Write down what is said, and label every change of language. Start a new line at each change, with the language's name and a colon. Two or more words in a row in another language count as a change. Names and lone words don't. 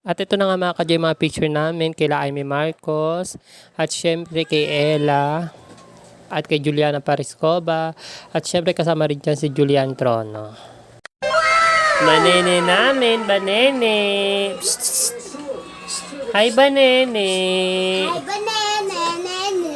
Filipino: At ito na nga mga ka-J, mga picture namin kila Amy Marcos at syempre kay Ella at kay Juliana Pariscoba at syempre kasama rin dyan si Julian Trono. Banene namin, banene. Psst, psst. Hi banene. Ay, banana.